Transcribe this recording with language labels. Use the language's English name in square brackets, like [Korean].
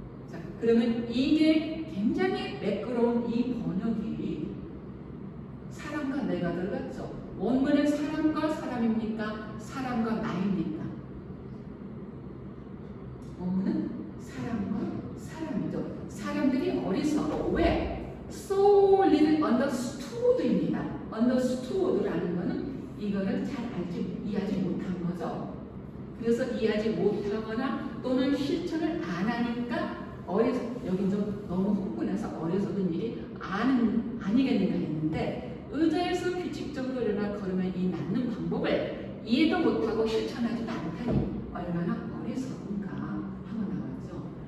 [Korean] 자, 그러면 이게 굉장히 매끄러운 이 번역이 사람과 내가 들어갔죠. 원문은 사람과 사람입니까? 사람과 나입니까? 원문은 사람과 사람이죠. 사람들이 어리석어. 왜? [English] So little understood입니다. [Korean] understood라는 거는 이거를 잘 이해하지 못한 거죠. 그래서 이해하지 못하거나 또는 실천을 안 하니까 여기 좀 너무 흥분해서 어리석은 일이 아니겠는가 했는데 의자에서 규칙적으로 일어나 걸으면 이 낫는 방법을 이해도 못하고 실천하지도 않다니 얼마나 어리석은가 하고 나왔죠.